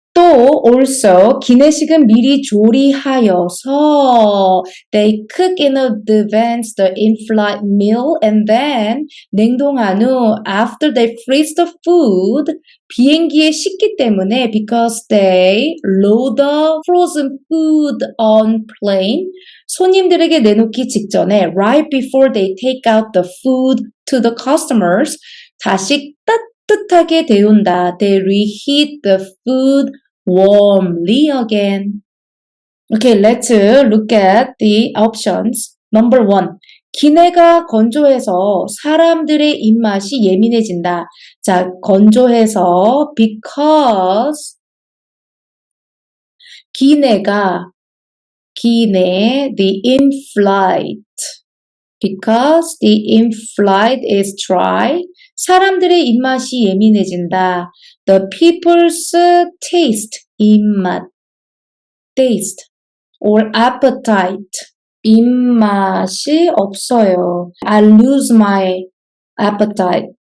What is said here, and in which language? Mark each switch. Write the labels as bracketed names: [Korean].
[Korean] 또 [English] also [Korean] 기내식은 미리 조리하여서 [English] they cook in advance the in-flight meal and then [Korean] 냉동한 후 [English] after they freeze the food [Korean] 비행기에 식기 때문에 [English] because they load the frozen food on plane [Korean] 손님들에게 내놓기 직전에 [English] right before they take out the food to the customers [Korean] 다시 따뜻하게 데운다. [English] They reheat the food warmly again. Okay, let's look at the options. Number 1. [Korean] 기내가 건조해서 사람들의 입맛이 예민해진다. 자, 건조해서 [English] because 기내, the in-flight. Because the in-flight is dry. [Korean] 사람들의 입맛이 예민해진다. [English] The people's taste, 입맛, taste, or appetite. [Korean] 입맛이 없어요. [English] I lose my appetite.